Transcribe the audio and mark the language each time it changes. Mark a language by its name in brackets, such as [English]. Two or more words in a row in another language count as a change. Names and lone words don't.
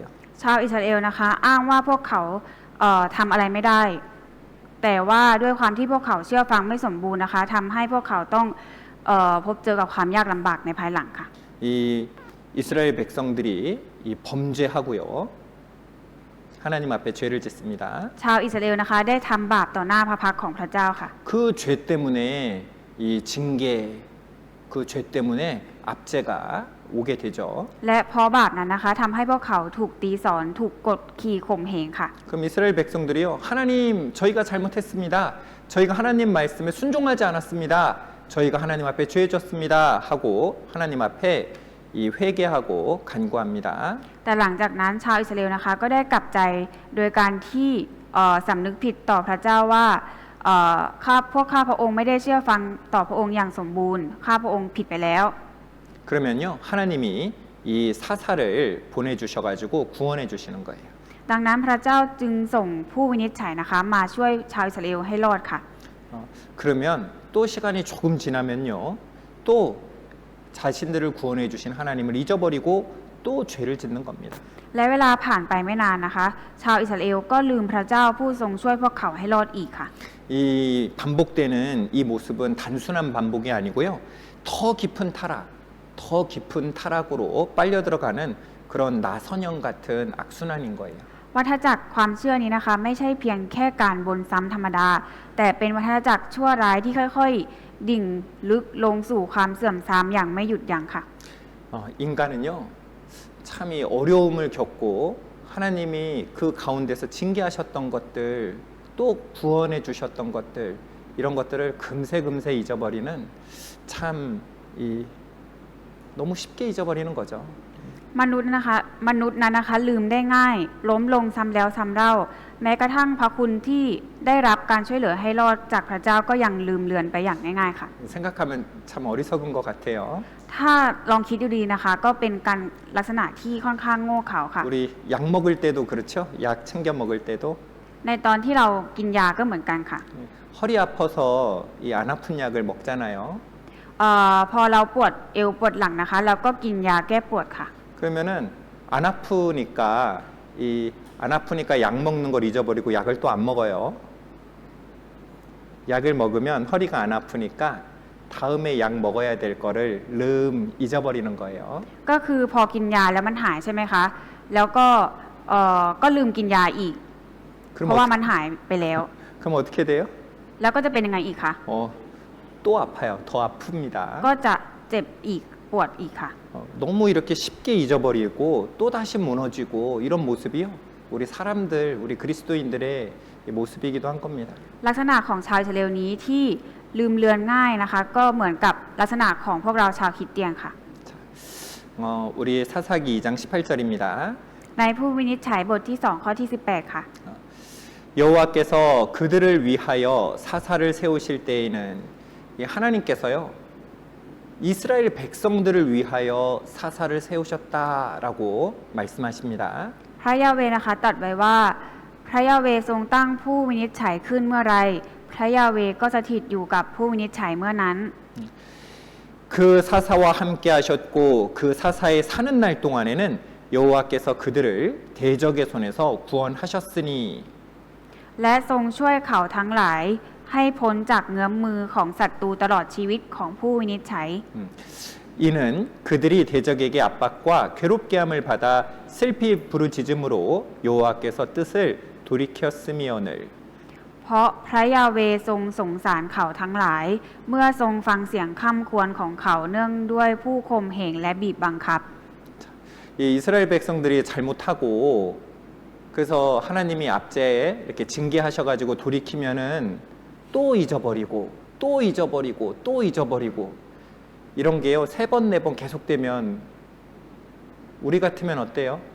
[Thai] ชาวอิสราเอลนะคะอ้างว่าพวกเขาทำอะไรไม่ได้ แต่ว่าด้วยความที่พวกเขาเชื่อฟังไม่สมบูรณ์นะคะทำให้พวกเขาต้องพบเจอกับความยากลำบากในภายหลังค่ะ [Korean] 이 이스라엘 백성들이 이 범죄하고요 하나님 앞에 죄를 짓습니다. [Thai] ชาวอิสราเอลนะคะได้ทำบาปต่อหน้าพระพักตร์ของพระเจ้าค่ะ [Korean] 그 죄 때문에 이 징계 그 죄 때문에 압제가 오게 되죠. [Thai] และเพราะบาปนั้นนะคะทำให้พวกเขาถูกตีสอนถูกกดขี่ข่มเหงค่ะ [Korean] 그럼 이스라엘 백성들이요 하나님 저희가 잘못했습니다. 저희가 하나님 말씀에 순종하지 않았습니다. 저희가 하나님 앞에 죄졌습니다 하고 하나님 앞에 이 회개하고 간구합니다. [Thai] แต่หลังจากนั้นชาวอิสราเอลนะคะก็ได้กลับใจโดยการที่สำนึกผิดต่อพระเจ้าว่าพวกข้าพระองค์ไม่ได้เชื่อฟังต่อพระองค์อย่างสมบูรณ์ข้าพระองค์ผิดไปแล้ว [Korean] 그러면요 하나님이 이 사사를 보내주셔가지고 구원해 주시는 거예요. [Thai] ดังนั้นพระเจ้าจึงส่งผู้วินิจฉัยนะคะมาช่วยชาวอิสราเอลให้รอดค่ะ [Korean] 그러면 또 시간이 조금 지나면요 또 자신들을 구원해 주신 하나님을 잊어버리고 또 죄를 짓는 겁니다. [Thai] และเวลาผ่านไปไม่นานนะคะ ชาวอิสราเอลก็ลืมพระเจ้าผู้ทรงช่วยพวกเขาให้รอดอีกค่ะ [Korean] 이 반복되는 이 모습은 단순한 반복이 아니고요. 더 깊은 타락, 더 깊은 타락으로 빨려 들어가는 그런 나선형 같은 악순환인 거예요. [Thai] วัฏจักรความเชื่อนี้นะคะ ไม่ใช่เพียงแค่การวนซ้ำธรรมดา แต่เป็นวัฏจักรชั่วร้ายที่ค่อยๆ ดิ่งลึกลงสู่ความเสื่อมทรามอย่างไม่หยุดยั้งค่ะ [Korean] 인간은요, 참 이 어려움을 겪고 하나님이 그 가운데서 징계하셨던 것들, 또 구원해 주셨던 것들, 이런 것들을 금세 잊어버리는 참 너무 쉽게 잊어버리는 거죠. [Thai] มนุษย์นั้นนะคะลืมได้ง่ายล้มลงซ้ำแล้วซ้ำเล่าแม้กระทั่งพระคุณที่ได้รับการช่วยเหลือให้รอดจากพระเจ้าก็ยังลืมเลือนไปอย่างง่ายๆค่ะ [Korean] 생각하면 참 어리석은 것 같아요. [Thai] ถ้าลองคิดดูดีนะคะก็เป็นการลักษณะที่ค่อนข้างโง่เขลาค่ะ [Korean] 우리 약 먹을 때도 그렇죠. 약 챙겨 먹을 때도 [Thai] ในตอนที่เรากินยาก็เหมือนกันค่ะ [Korean] 허리 아파서 이 안 아픈 약을 먹잖아요. [Thai] พอเราปวดเอวปวดหลังนะคะเราก็กินยาแก้ปวดค่ะ [Korean] 그러면은 안 아프니까 약 먹는 걸 잊어버리고 약을 또 안 먹어요. 약을 먹으면 허리가 안 아프니까 다음에 약 먹어야 될 거를 잊어버리는 거예요. [Thai] ก็คือพอกินยาแล้วมันหายใช่ไหมคะแล้วก็ลืมกินยาอีกเพราะว่ามันหายไปแล้ว [Korean] 그럼 어떻게 돼요? [Thai] แล้วก็จะเป็นยังไงอีกคะ [Korean] 또 아파요. 더 아픕니다. [Thai] ก็จะเจ็บอีกปวดอีกค่ะ [Korean] 너무 이렇게 쉽게 잊어버리고 또 다시 무너지고 이런 모습이요. 우리 사람들, 우리 그리스도인들의 모습이기도 한 겁니다. [Thai] ลักษณะของชาวอิสราเอลนี้ที่ลืมเลือนง่ายนะคะ ก็เหมือนกับลักษณะของพวกเราชาวคริสเตียนค่ะ [Korean] 우리 사사기 2장 18절입니다. [Thai] ในผู้วินิจฉัยบทที่ 2 ข้อที่ 18 ค่ะ [Korean] 여호와께서 그들을 위하여 사사를 세우실 때에는 하나님께서요 이스라엘 백성들을 위하여 사사를 세우셨다라고 말씀하십니다. [Thai] พระยาเวห์นะคะตรัสไว้ว่าพระยาเวห์ทรงตั้งผู้วินิจฉัยขึ้นเมื่อไรพระยาเวห์ก็สถิตอยู่กับผู้วินิจฉัยเมื่อนั้น [Korean] 그 사사와 함께 하셨고 그 사사의 사는 날 동안에는 여호와께서 그들을 대적의 손에서 구원하셨으니 [Thai] และทรงช่วยเขาทั้งหลายให้พ้นจากเงื้อมมือของศัตรูตลอดชีวิตของผู้วินิจฉัย [Korean] 이는 그들이 대적에게 압박과 괴롭게 함을 받아 슬피 부르짖음으로 여호와께서 뜻을 돌이켰음이오늘 [Thai] เพราะพระยาเวห์ทรงสงสารเขาทั้งหลายเมื่อทรงฟังเสียงค่ำควรของเขาเนื่องด้วยผู้ข่มเหงและบีบบังคับ [Korean] 이 이스라엘 백성들이 잘못하고 그래서 하나님이 압제에 이렇게 징계하셔가지고 돌이키면은 또 잊어버리고 또 잊어버리고 또 잊어버리고 이런 게요 3번 4번 계속되면 우리 같으면 어때요?